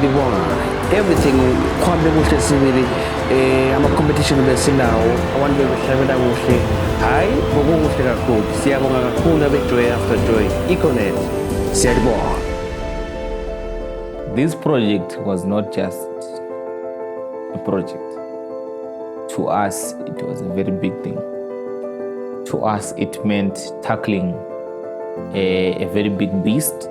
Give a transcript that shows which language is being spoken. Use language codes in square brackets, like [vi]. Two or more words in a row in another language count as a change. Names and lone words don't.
[nd] everything kwambe kuhle sibili ama-competition besinawo abantu bebehlabela kuhle hayi bokukuhle kakhulu siyabonga kakhulu abe-Joy After Joy, Econet, siyabonga. [en] This project was not just a project. To us, it was a very big thing. To us, it meant tackling a very big beast.